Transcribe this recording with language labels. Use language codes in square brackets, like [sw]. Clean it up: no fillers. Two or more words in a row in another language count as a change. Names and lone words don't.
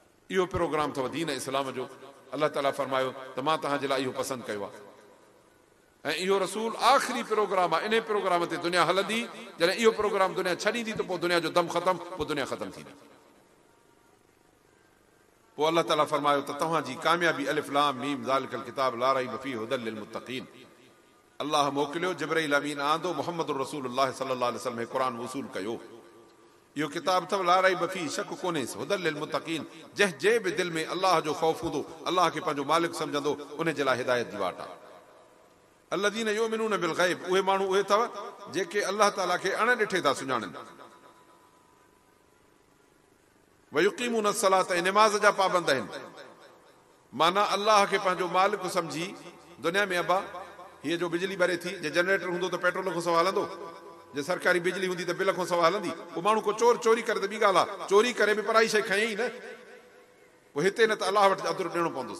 [sd] इहो प्रोग्राम अथव दीन इस्लाम जो। अलाह ताला फरमायो त मां तव्हांजे लाइ इहो पसंदि कयो आहे ऐं इहो रसूल आख़िरी प्रोग्राम आहे। इन प्रोग्राम ते दुनिया हलंदी। जॾहिं इहो प्रोग्राम दुनिया छॾींदी त पोइ दुनिया जो दम ख़तमु, पोइ दुनिया ख़तमु थींदी। पोइ अलाह ताला फरमायो त तव्हांजी कामयाबी [ar] ألف لام ميم ذلك الكتاب لا ريب فيه هدى للمتقين. [sd] अलाह मोकिलियो जिब्राइल अमीन आंदो मुहम्मद रसूलुल्लाह [ar] صلى الله عليه وسلم [sd] क़ुरान वसूल कयो। इहो किताब अथव [ar] لا ريب فيه, [sd] शक कोन्हे, [ar] هدى للمتقين. [sd] जंहिं जे बि दिलि में अलाह जो ख़ौफ़ हूंदो, अलाह खे पंहिंजो मालिक सम्झंदो, उन जे लाइ हिदायत जी वाट आहे। [ar] الذين يؤمنون بالغيب, [sd] उहे माण्हू उहे अथव जेके अलाह ताला खे अण ॾिठे था सुञाणनि। [ar] ويقيمون الصلاة, [sd] ऐं निमाज़ जा पाबंद आहिनि। माना अलाह खे पंहिंजो मालिक सम्झी दुनिया में अबा हीअ जो बिजली ॿरे थी, जे जनरेटर हूंदो त पेट्रोल खां सवाइ हलंदो, जे सरकारी बिजली हूंदी त बिल खां सवाइ हलंदी। पोइ माण्हू को चोरी करे त ॿी ॻाल्हि आहे, चोरी करे बि पराई शइ खयईं न, पोइ हिते न त अलाह वटि अदुरु ॾियणो पवंदुसि।